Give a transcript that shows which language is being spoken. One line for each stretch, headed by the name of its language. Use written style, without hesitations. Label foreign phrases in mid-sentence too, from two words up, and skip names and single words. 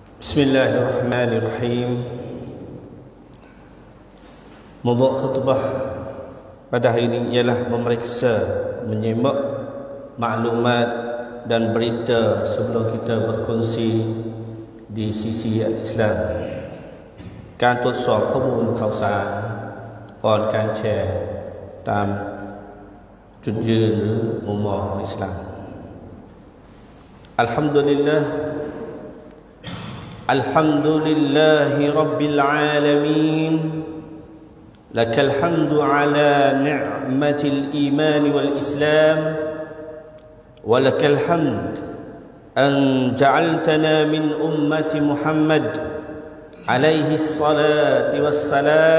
Arabic: Bismillahirrahmanirrahim.
Malay: Mawdu' khutbah pada hari ini ialah memeriksa, menyimak maklumat dan berita sebelum kita berkongsi di sisi Islam.
Thai: การตรวจสอบข้อมูลข่าวสารก่อนการแชร์ตามจุดยืนหรือมุมมองของอิสลาม
Arabic: อัลฮัมดุลิลลาห์ الحمد لله رب العالمين لك الحمد على نعمة الإيمان والإسلام ولك الحمد أن جعلتنا من أمة محمد عليه الصلاة والسلام